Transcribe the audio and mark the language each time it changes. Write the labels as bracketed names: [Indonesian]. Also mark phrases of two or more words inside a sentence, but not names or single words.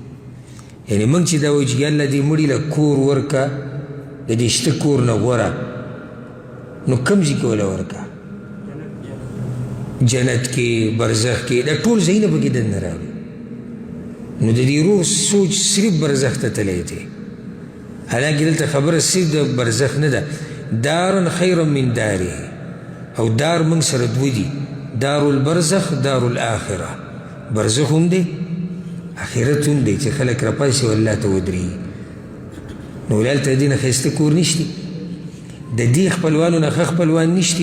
[Pashto] یعنې موږ چې دا وایو چې یا الله دې مړي له کور ورکه د دې شته کور نه غوره، نو کوم ځای کې وله ورکه؟ جنت کې، برزخ کې، دا ټول ځایونه پکې دننه راغلي. نو د دې روح سوچ صرف برزخ ته تللی دی، حالانکې دلته خبره صرف د برزخ نه ده. [Arabic] دارا خیرا من داره، [Pashto] او دار موږ سره دوه دي، [Arabic] دار البرزخ، دار الاخره. [Pashto] برزخ هم دی، آخرت هم دی، چې خلک راپاسي او الله ته ودرېږي. نو هلته د دې نه ښایسته کور نشتی، د دې خپلوانو نه ښه خپلوان نشتی؟